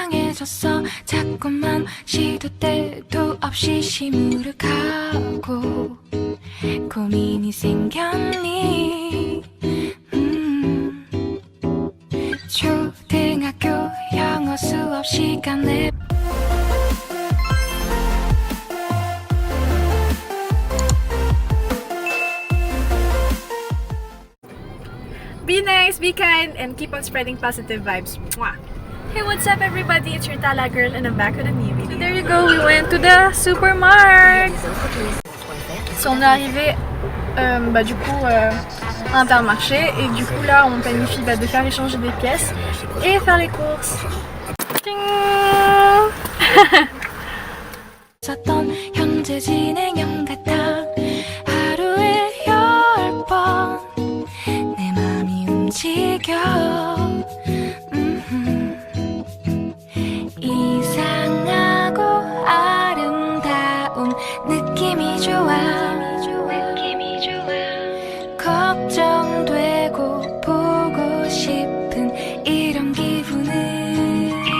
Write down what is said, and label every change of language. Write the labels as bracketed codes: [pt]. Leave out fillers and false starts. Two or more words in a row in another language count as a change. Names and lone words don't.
[ko] 조용해졌어 자꾸만 시도 때도 없이 시무룩하고 고민이 생겼니 초등학교 영어 수업 시간에 [en] Be nice, be kind, and keep on spreading positive vibes. Mwah. Hey, what's up everybody? It's your Tala girl and I'm back with a new video. So there you go, we went to the supermarket. [fr] So on est arrivé du coup à Intermarché et du coup là on planifie de faire échanger des pièces et faire les courses. [ko] 썼던 현재 진행형 같아 하루에 10번 내 맘이 움직여 이상하고 아름다운 느낌이 좋아 걱정되고 보고 싶은 이런 기분은